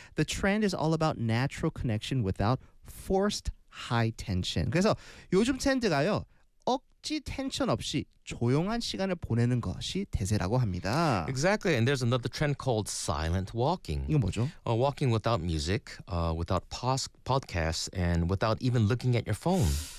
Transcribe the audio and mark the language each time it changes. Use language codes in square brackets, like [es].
[en] The trend is all about natural connection without forced high tension. [ko] 그래서 요즘 트렌드가요. 억지 텐션 없이 조용한 시간을 보내는 것이 대세라고 합니다. [en] Exactly. And there's another trend called silent walking. [ko] 이거 뭐죠? [en] Walking without music, without podcasts, and without even looking at your phone.